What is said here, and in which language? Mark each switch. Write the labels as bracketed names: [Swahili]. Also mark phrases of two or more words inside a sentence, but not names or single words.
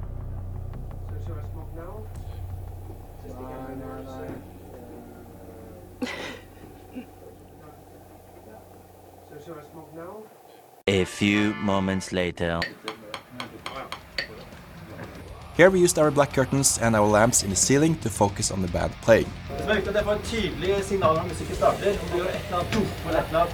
[English] A few moments later. Here we used our black curtains and our lamps in the ceiling to focus on the band playing. [Norwegian] Det er viktig at jeg får et tydelig signal når musikken starter. Om du gjør et eller annet, eller et eller annet.